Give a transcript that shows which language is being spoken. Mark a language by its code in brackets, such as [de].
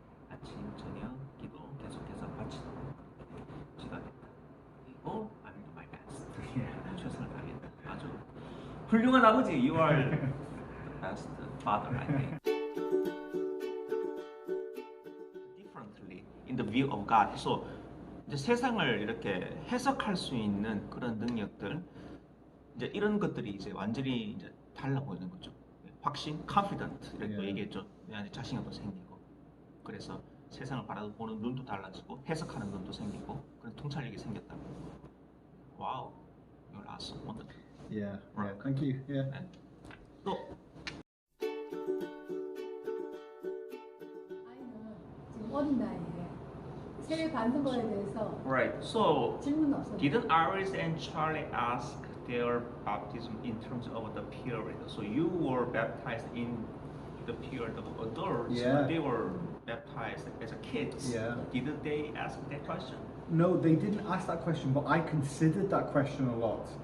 [ko] 아침, 저녁 기도 계속해서 바치도록 기도하겠다. [en] 그리고 I will do my best. [ko] 최선을 다하겠다. 아주 훌륭한 아버지, [en] you are the best father, I think. Differently in the view of God. [ko] So 이제 세상을 이렇게 해석할 수 있는 그런 능력들, 이제 이런 것들이 이제 완전히 이제 달라 보이는 거죠. 확신, confident 이렇게 또 얘기했죠. 내 안에 자신감도 생기고, 그래서 세상을 바라보는 눈도 달라지고 해석하는 눈도 생기고 그런 통찰력이 생겼다고. [en] 와우, you're awesome, wonderful. Yeah, yeah, thank you. Yeah. [ko] 네. 또 아이는 지금 어린 나이에 세례 받는 거에 대해서 [en] right. So [ko] 질문은 없어요. [en] didn't Iris and Charlie ask their baptism in terms of the period? So you were baptized in the period of adults, Yeah. but they were baptized as kids. Yeah. Didn't they ask that question? No, they didn't ask that question, but I considered that question a lot.